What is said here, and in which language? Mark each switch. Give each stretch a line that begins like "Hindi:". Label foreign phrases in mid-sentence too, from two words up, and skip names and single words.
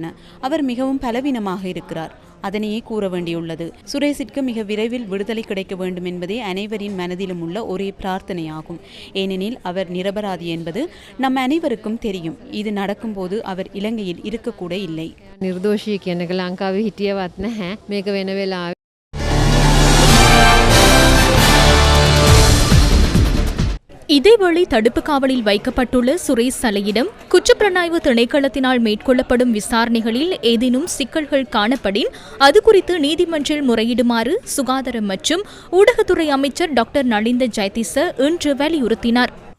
Tamil: அவர் மிகவும் பலவீனமாக இருக்கிறார். அதனையே கூற வேண்டியுள்ளது. சுரேஷிற்கு மிக விரைவில் விடுதலை கிடைக்க வேண்டும் என்பதே அனைவரின் மனதிலும் உள்ள ஒரே பிரார்த்தனையாகும். ஏனெனில் அவர் நிரபராதி என்பது நம் அனைவருக்கும் தெரியும். இது நடக்கும்போது அவர் இலங்கையில் இருக்கக்கூட இல்லை.
Sinhala: නිර්දෝෂී කියන එක ලංකාවේ හිටියවත් නැහැ. මේක වෙන වෙලාවෙ
Tamil: இதேவேளை தடுப்பு காவலில் வைக்கப்பட்டுள்ள சுரேஷ் சலேயிடம் குற்றப்புலனாய்வு திணைக்களத்தினால் மேற்கொள்ளப்படும் விசாரணைகளில் ஏதேனும் சிக்கல்கள் காணப்படின் அது குறித்து நீதிமன்றில் முறையிடுமாறு சுகாதாரம் மற்றும் ஊடகத்துறை அமைச்சர் டாக்டர் நலிந்த ஜெயதிச இன்று வலியுறுத்தினார்.